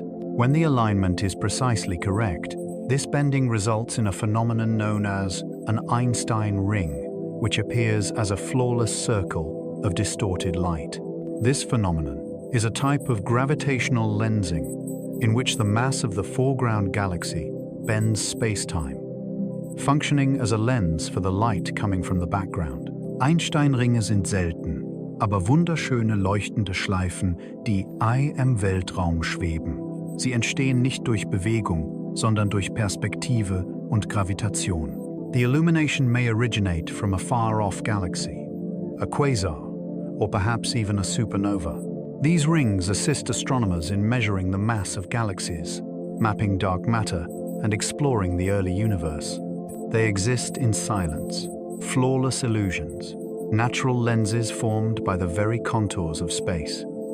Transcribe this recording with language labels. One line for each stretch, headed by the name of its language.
English: When the alignment is precisely correct, this bending results in a phenomenon known as an Einstein ring, which appears as a flawless circle of distorted light. This phenomenon is a type of gravitational lensing in which the mass of the foreground galaxy bends space-time, functioning as a lens for the light coming from the background.
German: Einsteinringe sind selten, aber wunderschöne leuchtende Schleifen, die im Weltraum schweben. Sie entstehen nicht durch Bewegung, sondern durch Perspektive und Gravitation.
English: The illumination may originate from a far-off galaxy, a quasar, or perhaps even a supernova. These rings assist astronomers in measuring the mass of galaxies, mapping dark matter, and exploring the early universe. They exist in silence, flawless illusions, natural lenses formed by the very contours of space.